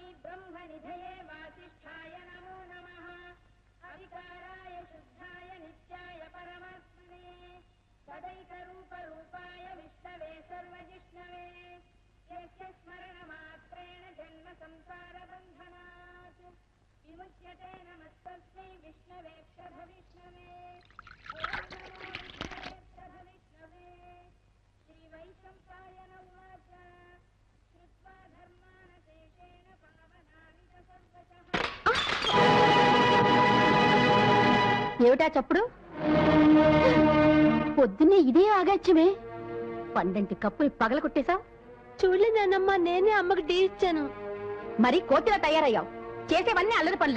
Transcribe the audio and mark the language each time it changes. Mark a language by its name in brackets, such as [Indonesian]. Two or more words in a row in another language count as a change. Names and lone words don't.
[Sanskrit] ब्रह्मनिधये वासिष्ठाय नमो नमः अविकाराय शुद्धाय नित्याय परमात्मने सदैकरूपरूपाय विष्णवे सर्वजिष्णवे यस्य स्मरणमात्रेण जन्म संसारबन्धनात् विमुच्यते नमस्तस्मै विष्णवे प्रभविष्णवे प्रभविष्णवे श्रीवैशम्पायन उवाच श्रुत्वा धर्मानशेषेण पावनानि च सर्वशः [Telugu] ఏమిటా చప్పుడు? పొద్దున్నే ఇదే ఆగాచ్యమే. పండంటి కప్పులు పగల కొట్టేశావు. చూడలేదన్నమ్మా, నేనే అమ్మకి టీ ఇచ్చాను. మరి కోతిలా తయారయ్యావు. చేసేవన్నీ అల్లరి పనులే.